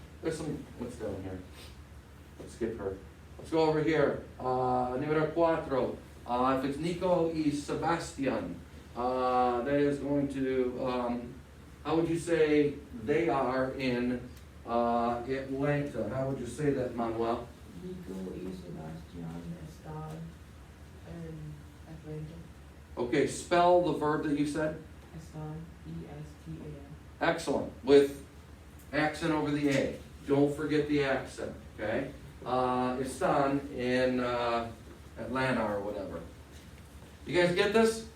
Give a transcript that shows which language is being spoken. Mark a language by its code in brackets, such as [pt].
[en] There's some, what's down here? Let's skip her. Let's go over here. Número cuatro. If it's Nico y Sebastian, that is going to, how would you say they are in Atlanta? How would you say that, Manuel? [es] Nico y Sebastián están en Atlanta. [en] Okay, spell the verb that you said. Están, E-S-T-A-N. Excellent. With accent over the A. Don't forget the accent, okay? Están in Atlanta or whatever. You guys get this?